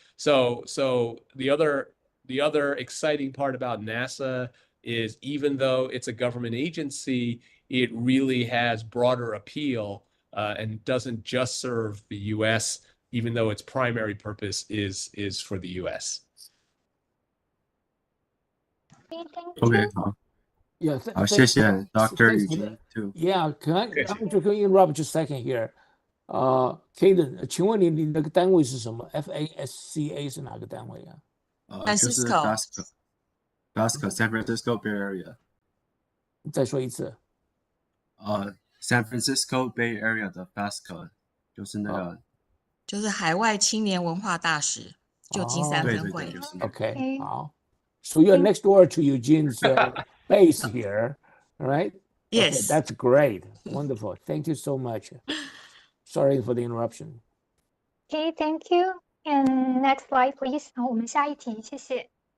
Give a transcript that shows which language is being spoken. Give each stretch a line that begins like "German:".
English: So the other exciting part about NASA is, even though it's a government agency, it really has broader appeal and doesn't just serve the US, even though its primary purpose is for the US.
Chinese: OK， 好，
English: Yeah,
Chinese: 好，谢谢 Dr.
English: thanks for Eugene too. Yeah, I'm just going to interrupt just a second here.
Chinese: Kaden, 请问你那个单位是什么 ？FASCA 是哪个单位啊？就是 FASCA San Francisco Bay Area。再说一次。 San Francisco Bay Area 的 FASCA 就是那个，就是海外青年文化大使旧金山分会。对，就是那个。 OK， 好。
English: So you're next door to Eugene's base here, right? Yes. Okay, that's great. Wonderful. Thank you so much. Sorry for the interruption. Okay, thank you. And next slide, please.
Chinese: 好，我们下一题，谢谢。